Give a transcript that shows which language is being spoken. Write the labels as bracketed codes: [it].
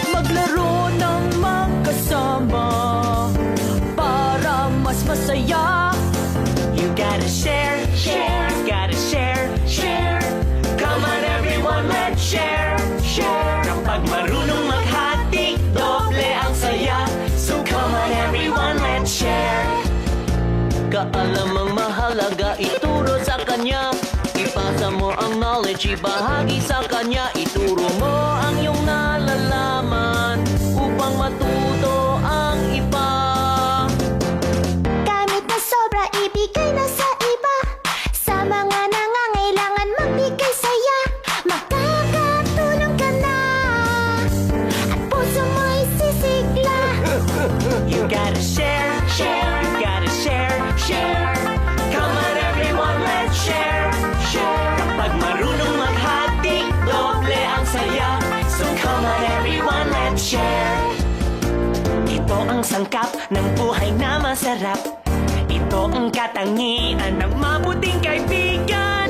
[tl] Maglaro ng magkasama para mas masaya. [en] You gotta share, share, gotta share, share. Come on everyone, let's share, share. [tl] Kapag marunong maghati, doble ang saya. [en] So come on everyone, let's share. [tl] Kaalamang mahalaga, ituro sa kanya. Ipasa mo ang knowledge, ibahagi sa kanya. Ituro mo ang iyong nalalaman upang matuto ang iba. Gamit na sobra, ibigay na sa iba. Sa mga nangangailangan, magbigay saya. Makakatulong ka na at puso mo'y sisigla. [en] You gotta share, share, you gotta share, share. Come on everyone, let's share, share. [tl] Kapag marunong maghati, doble ang saya. [en] So come on everyone, let's share. [tl] Ito ang sangkap ng buhay na masarap. Ito ang katangian ng mabuting kaibigan.